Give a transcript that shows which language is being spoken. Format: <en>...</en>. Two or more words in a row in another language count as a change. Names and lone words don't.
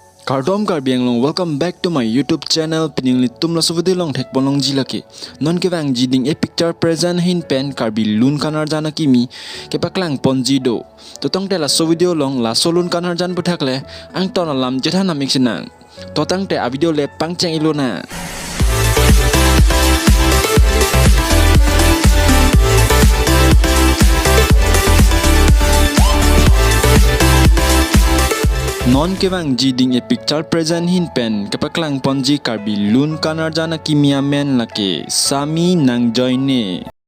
<mjw>Kardom Karbiang long,</mjw> <en>welcome back to my YouTube channel.</en> <mjw>Pining litum la suvidi long tek bolong jilaki. Non kevang jiding</mjw> <en>a picture present</en> <mjw>hin pen Karbi Lun Kan arjan akimi kepaklang ponji do. Totong te la suvideo long la solun kan arjan puthakle ang ton alam jethan amik sinang. Totang te a video le pangcheng ilona. Non kevang jiding</mjw> <en>a picture present</en> <mjw>hin pen kepaklang ponji Karbi Lun Kan arjan akimi amen lake Sami Nangjoine.</mjw>